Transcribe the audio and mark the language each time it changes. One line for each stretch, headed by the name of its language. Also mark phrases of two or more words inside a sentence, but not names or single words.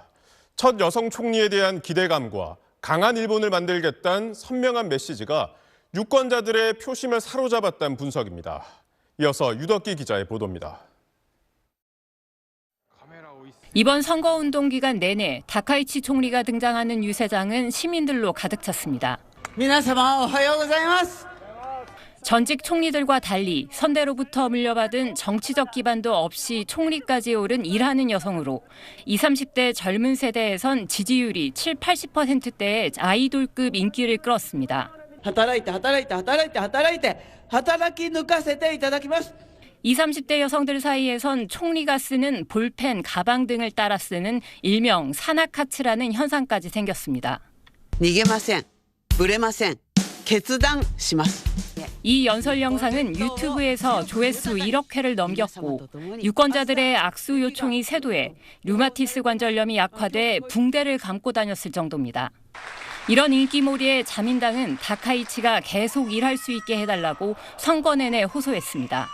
Korean: 첫 여성 총리에 대한 기대감과 강한 일본을 만들겠다는 선명한 메시지가 유권자들의 표심을 사로잡았다는 분석입니다. 이어서 유덕기 기자의 보도입니다. 이번 선거운동 기간 내내 다카이치 총리가 등장하는 유세장은 시민들로 가득 찼습니다.
Japanese: 皆様おはようございます。
Korean: 전직 총리들과 달리 선대로부터 물려받은 정치적 기반도 없이 총리까지 오른 일하는 여성으로 20, 30대 젊은 세대에선 지지율이 7, 80%대의 아이돌급 인기를 끌었습니다.
Japanese: 働いて働いて働いて働いて働き抜かせていただきます。
Korean: 20, 30대 여성들 사이에선 총리가 쓰는 볼펜, 가방 등을 따라 쓰는 일명 산악하츠라는 현상까지 생겼습니다.
Japanese: 逃げません。ぶれません。決断します。
Korean: 이 연설 영상은 유튜브에서 조회수 1억 회를 넘겼고 유권자들의 악수 요청이 쇄도해 류마티스 관절염이 약화돼 붕대를 감고 다녔을 정도입니다. 이런 인기몰이에 자민당은 다카이치가 계속 일할 수 있게 해달라고 선거 내내 호소했습니다.